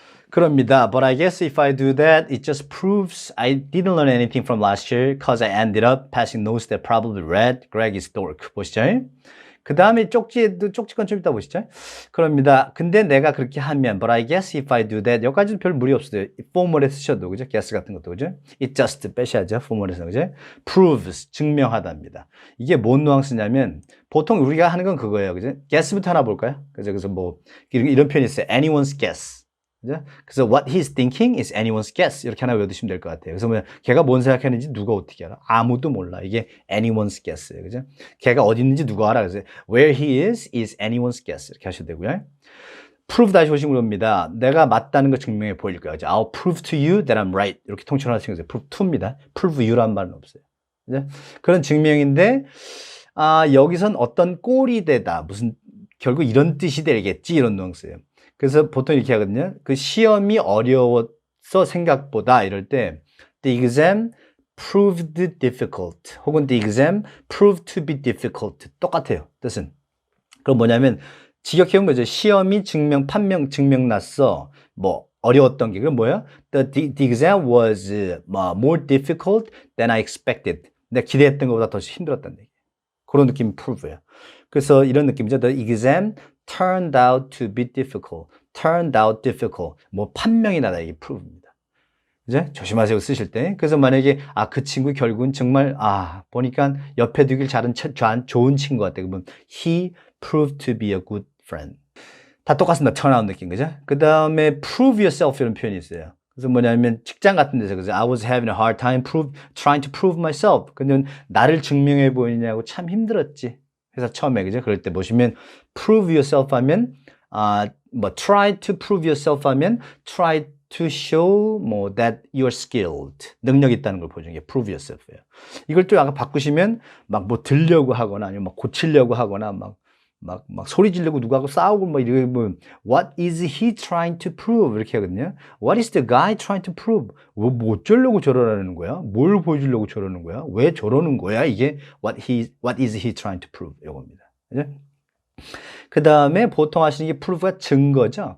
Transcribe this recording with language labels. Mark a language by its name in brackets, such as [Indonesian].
[Korean] 그럽니다. [English] But I guess if I do that, it just proves I didn't learn anything from last year because I ended up passing notes that probably read Greg is dork. [Korean] 보시죠. 그 다음에 쪽지건 좀 이따 보시죠. 그럽니다. 근데 내가 그렇게 하면, [English] but I guess if I do that, [Korean] 여기까지는 별 무리 없어요. formal에 쓰셔도, 그죠? guess 같은 것도, 그죠? it just 빼셔야죠. formal에서, 그죠? proves, 증명하다입니다. 이게 뭔 뉘앙스냐면, 보통 우리가 하는 건 그거예요. 그죠? guess부터 하나 볼까요? 그래서 뭐, 이런 표현이 있어요. [English] anyone's guess. 그죠? 그래서 what he's thinking is anyone's guess. [Korean] 이렇게 하나 외워두시면 될 것 같아요. 그래서 뭐 걔가 뭔 생각하는지 누가 어떻게 알아? 아무도 몰라. 이게 anyone's guess예요. 그죠? 걔가 어디 있는지 누가 알아? [English] 그래서 where he is anyone's guess. [Korean] 이렇게 하셔도 되고요. prove 다시 오신 겁니다. 내가 맞다는 거 증명해 보일 거예요. 그죠? [English] I'll prove to you that I'm right. [Korean] 이렇게 통칭하시는 거죠. prove to입니다. prove you라는 말은 없어요. 그죠? 그런 증명인데 여기선 어떤 꼴이 되다. 무슨 결국 이런 뜻이 되겠지. 이런 뉘앙스예요. 그래서 보통 이렇게 하거든요. 그 시험이 어려웠어 생각보다 이럴 때 [English] the exam proved difficult 혹은 the exam proved to be difficult [Korean] 똑같아요 뜻은. 그럼 뭐냐면 직역해본 거죠. 시험이 증명났어. 뭐 어려웠던 게 그럼 뭐야? [English] The exam was more difficult than I expected. [Korean] 내가 기대했던 것보다 더 힘들었다는 얘기. 그런 느낌 prove예요. 그래서 이런 느낌이죠. [English] The exam turned out to be difficult. turned out difficult. [Korean] 뭐 판명이 나다 이게 prove입니다. 이제 조심하세요 쓰실 때. 그래서 만약에 그 친구 결국은 정말 보니까 옆에 두길 잘한 좋은 친구 같아. [English] 그러면 he proved to be a good friend. [Korean] 다 똑같습니다. turn out 느낌 그죠? 그 다음에 prove yourself 이런 표현이 있어요. 그래서 뭐냐면 직장 같은 데서 그래서 [English] I was having a hard time trying to prove myself. [Korean] 근데 나를 증명해 보이냐고 참 힘들었지. 회사 처음에 그죠? 그럴 때 보시면 [English] prove yourself 하면 try to prove yourself 하면 try to show that you're skilled. [Korean] 능력 있다는 걸 보여주는 게 prove yourself예요. 이걸 또 약간 바꾸시면 막 뭐 들려고 하거나 아니면 막 고치려고 하거나 막 소리 지르고 누구하고 싸우고 막 이러면 [English] What is he trying to prove? [Korean] 이렇게 하거든요. [English] What is the guy trying to prove? [Korean] 뭐 어쩌려고 저러라는 거야? 뭘 보여주려고 저러는 거야? 왜 저러는 거야? [English] 이게 What is he trying to prove? [Korean] 이겁니다. 그죠? 그 다음에 보통 하시는 게 prove가 증거죠.